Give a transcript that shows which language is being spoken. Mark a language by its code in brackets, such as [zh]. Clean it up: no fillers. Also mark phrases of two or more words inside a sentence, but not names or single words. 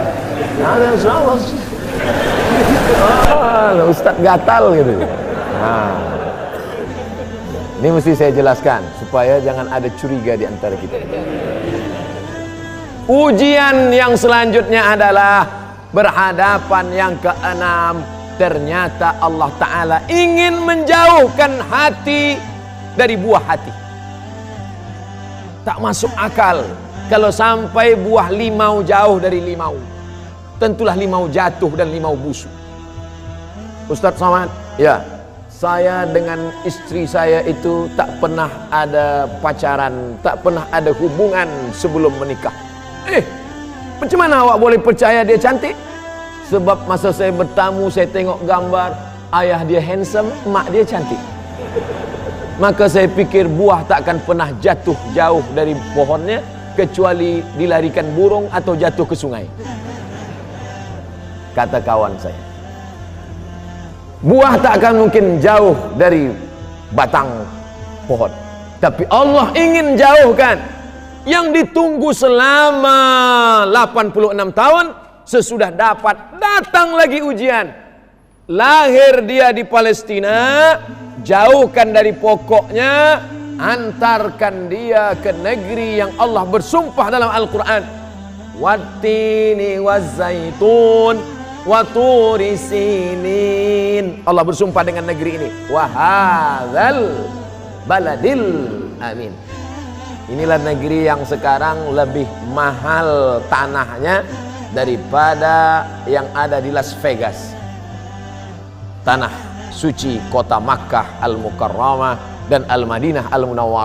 [ms] Nah, Ustaz gatal gitu. Nah, ini mesti saya jelaskan supaya jangan ada curiga di antara kita. Ujian yang selanjutnya adalah berhadapan yang keenam. Ternyata Allah Ta'ala ingin menjauhkan hati dari buah hati. Tak masuk akal kalau sampai buah limau jauh dari limau. Tentulah limau jatuh dan limau busuk. Ustaz Somad, ya, saya dengan istri saya itu tak pernah ada pacaran, tak pernah ada hubungan sebelum menikah. Macam mana awak boleh percaya dia cantik? Sebab masa saya bertamu, saya tengok gambar ayah dia handsome, mak dia cantik. Maka saya pikir buah tak akan pernah jatuh jauh dari pohonnya kecuali dilarikan burung atau jatuh ke sungai. Kata kawan saya, buah tak akan mungkin jauh dari batang pohon. Tapi Allah ingin jauhkan. Yang ditunggu selama 86 tahun, sesudah dapat, datang lagi ujian. Lahir dia di Palestina, jauhkan dari pokoknya, antarkan dia ke negeri yang Allah bersumpah dalam Al-Quran. [ar] Wattini wazzaitun wa turi sinin. [ms] Allah bersumpah dengan negeri ini. [ar] Wa hadzal baladil amin. [ms] Inilah negeri yang sekarang lebih mahal tanahnya daripada yang ada di Las Vegas. Tanah suci kota Makkah Al-Mukarramah dan Al-Madinah Al-Munawwarah.